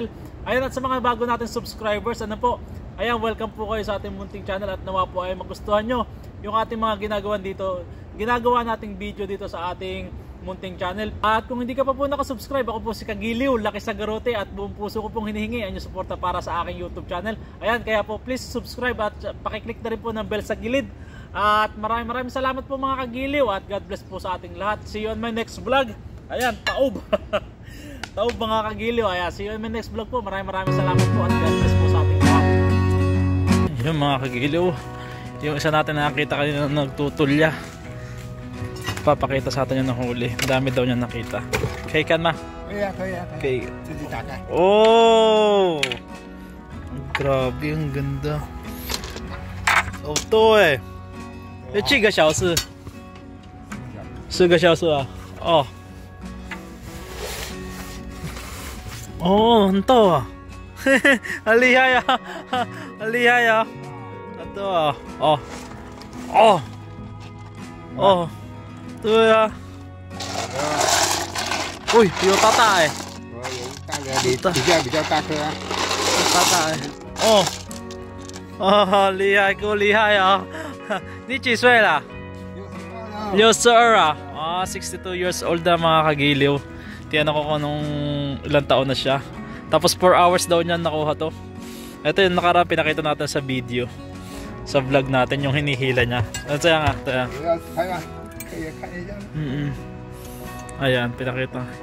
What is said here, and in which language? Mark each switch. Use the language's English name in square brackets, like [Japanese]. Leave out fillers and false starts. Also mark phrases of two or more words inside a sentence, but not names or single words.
[Filipino] Ayun, at sa mga bago natin subscribers, ano po, ayan, welcome po kayo sa ating munting channel at nawa po ay magustuhan nyo yung ating mga ginagawa nating video dito sa ating munting channel. At kung hindi ka pa po nakasubscribe, ako po si Kagiliw, Laki Sagarote, at buong puso ko pong hinihingi ang inyong suporta para sa aking YouTube channel. Ayan, kaya po please subscribe at pakiclick na rin po ng bell sa gilid. At maraming salamat po mga Kagiliw, at [English] God bless [Filipino] po sa ating lahat. [English] See you on my next vlog. [Filipino] Ayan, taob. Taob mga Kagiliw. Ayan, [English] see you on my next vlog po. [Filipino] Maraming salamat po at [English] God bless [Filipino] po sa ating lahat. Yun mga Kagiliw, yung isa natin nakakita kanina nagtutulya. Papakita sa atin yung nahuli. Madami daw niya nakita. Okay, kan ma? Okay. Oh! Grabe, ang ganda. [Chinese] Oh, to eh. 7个小时。4个小时啊。哦。哦，很大啊。嘿嘿，很厉害呀，很厉害呀。很大啊。哦。哦。哦。对啊，喂，有大大哎，有大的，比较大颗啊，大大哎，哦，哦，厉害，够厉害啊！你几岁了？62啊, [Filipino] 62 [English] years old [Filipino] na mga Kagiliw. Tiyan ako kung anong ilang taon na siya. Tapos 4 hours daw niya nakuha to. Ito yung nakaraan pinakita natin sa video, sa vlog natin, yung hinihila niya. Ito yan nga, ito yan. Ayan, pinakita.